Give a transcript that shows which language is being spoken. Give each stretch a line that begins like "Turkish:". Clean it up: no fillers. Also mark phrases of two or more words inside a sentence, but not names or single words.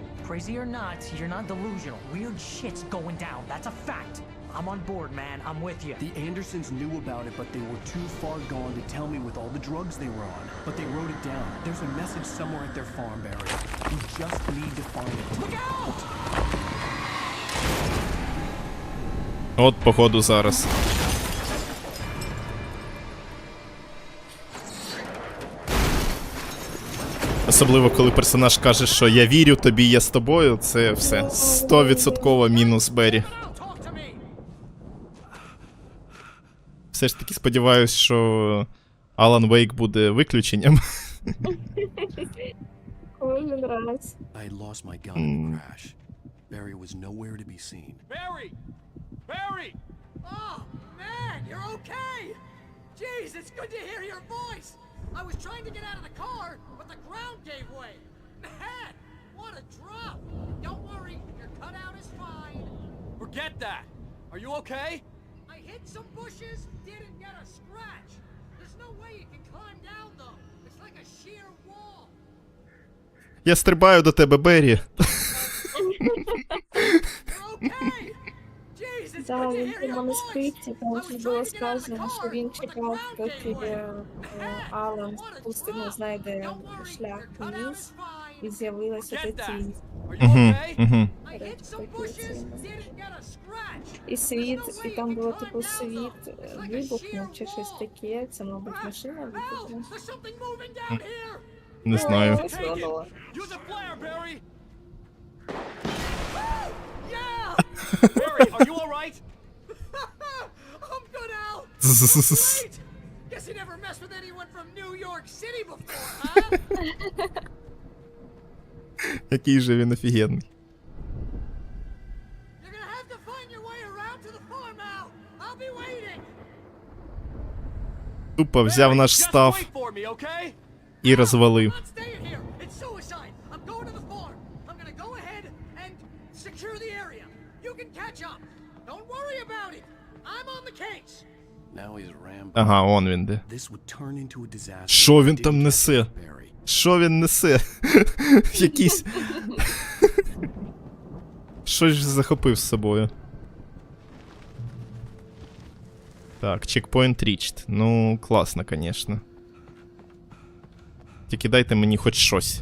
English: Crazy or not, you're not delusional. Weird shit's going down. That's a fact. I'm on board, man. I'm with you. The Andersons knew about it, but they were too far gone to tell me with all the drugs they were on. But they wrote it down. There's a message somewhere at their farm, Barry. You just need to find it. Look out!
Ukrainian: От, походу, зараз. Особливо, коли персонаж каже, що я вірю тобі, я з тобою, це все 100% мінус Беррі. Все ж таки сподіваюсь, що Алан Вейк буде виключенням. Кожен раз.
English: I had lost my gun in the crash. Barry was nowhere to be seen. Barry! Barry! Oh, man, you're okay! Jeez, it's good to hear your voice! I was trying to get out of the car, but the ground gave way. Man, what a drop! Don't worry, your cutout is fine. Forget that! Are you okay? I hit some bushes, didn't get a scratch. There's no way you can climb down, though. It's like a sheer wall.
Ukrainian: Я стрибаю до тебе, Беррі. Да, він у манускрипті, там вже було сказано, що він чекав, поки Алан спустив, знайде шлях вниз, і з'явилася та тінь. І світ, і там було типу світ вибухнув чи щось таке, це, мабуть, машина вибухнула. Не знаю.
English: Use a flare, Barry! Barry, are you alright? I'm good, Al. Great. Guess you never mess with anyone from New York City before, huh?
Ukrainian: Який же він офігенний.
English: You're gonna have to find your way around to the farm now. I'll be waiting.
Ukrainian: Тупо взяв наш
English: Just
Ukrainian: став
English: wait for me, okay?
Ukrainian: і розвалив.
English: I'm not staying here. It's suicide. I'm going to the farm. I'm gonna go ahead and secure the area. You can catch up. Don't worry about it. I'm on the case. Now he's Rambo.
Ukrainian: Ага, он він де.
English: This would turn into a disaster.
Ukrainian: Що він
English: if it
Ukrainian: там
English: didn't
Ukrainian: несе?
English: catch Barry.
Ukrainian: Що він несе? Якийсь... Що ж захопив з собою? Так,
English: checkpoint reached.
Ukrainian: Ну, класно, конечно. Тільки дайте мені хоч щось.